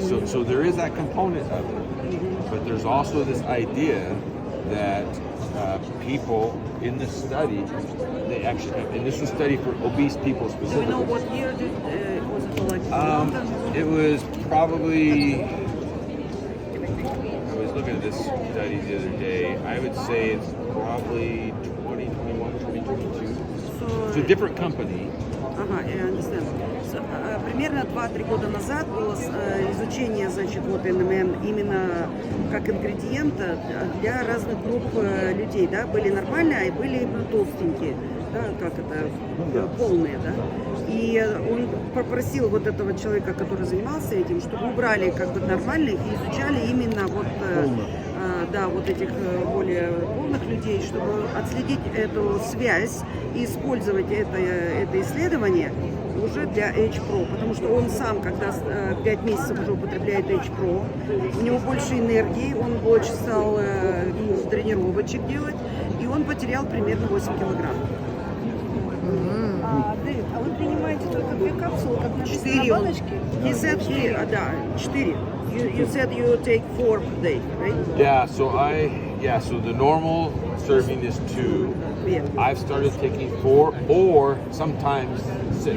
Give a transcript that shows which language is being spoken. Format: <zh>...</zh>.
<en>So there is that component of it. But there's also this idea that people in this study, they actually, and this was a study for obese people Do we specifically. know what year was it like? London? It was probably, I was looking at this study the other day, I would say it's probably 2021, 2022. It's a different company.</en> <ru>Ага, я understand. Примерно 2-3 года назад было изучение, значит, вот НМН именно как ингредиента для разных групп людей, да, были нормальные, а были толстенькие, да, как это, полные, да. И он попросил вот этого человека, который занимался этим, чтобы убрали как бы нормальных и изучали именно вот, да, вот этих более полных людей, чтобы отследить эту связь и использовать это исследование уже для H-Pro, потому что он сам, когда 5 месяцев уже употребляет H-Pro, у него больше энергии, он больше стал тренировочек делать, и он потерял примерно 8 килограмм. Дэвид, а вы принимаете только 2 капсулы, как написано</ru> <en>4.</en> <ru>на баночке?</ru> <en>He said,</en> <ru>да,</ru> <en>4. You said you take 4 per day, right? Yeah, so the normal serving is 2. Yeah. I've started taking 4 or sometimes 6.</en>